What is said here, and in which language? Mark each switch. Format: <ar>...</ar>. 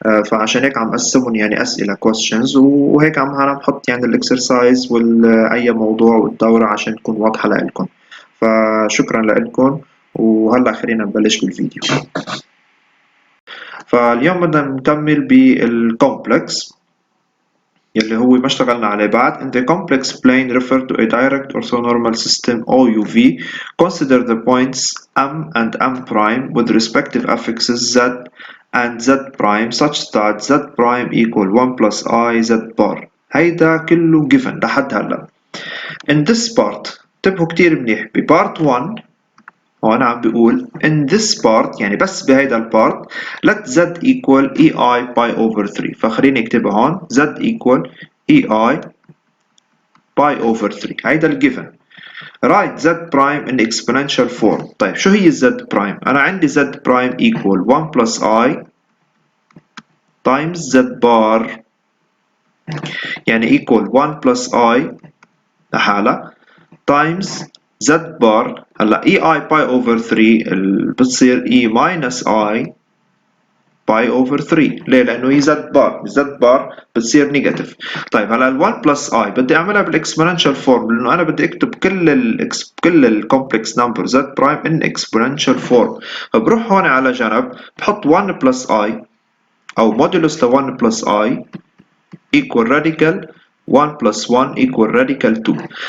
<ar>فعشان هيك عم قسمهم يعني أسئلة questions، وهيك عم حط يعني الاكسرسايز وأي موضوع والدورة عشان تكون واضحة لإلكم. فشكرا لإلكم، وهلا خلينا نبلش بالفيديو. فاليوم بدنا نكمل بالكومبلكس يلي هو ما اشتغلنا عليه بعد.</ar> <en>In the complex plane refer to a direct orthonormal system OUV. Consider the points M and M prime with respective affixes Z and Z prime such that Z prime equal 1 plus I Z bar.</en> <ar>هيدا كله given لحد هلا.</ar> <en>In this part</en> <ar>انتبهوا كتير منيح ب part 1. هون عم بيقول</ar> <en>in this part،</en> <ar>يعني بس بهيدا البارت</ar> <en>let z equal ei pi over 3.</en> <ar>فخليني اكتبها هون</ar> <en>z equal ei pi over 3.</en> <ar>هيدا الجيفن.</ar> <en>write z prime in exponential form.</en> <ar>طيب شو هي</ar> <en>z prime؟</en> <ar>أنا عندي</ar> <en>z prime equal 1 plus I times z bar، يعني equal 1 plus I لحالها times z bar. هلا ei pi over 3 بتصير e minus I pi over 3.</en> <ar>ليه؟ لانه هي زد بار، زد بار بتصير نيجاتيف. طيب هلا ال1 بلس اي بدي اعملها بالاكسبوننشال فورم، لانه انا بدي اكتب كل الكومبلكس نمبر زد برايم ان اكسبوننشال فورم. فبروح هون على جنب بحط</ar> <en>1 plus I او modulus ل 1 plus I equal radical 1 plus 1 equal radical 2.</en>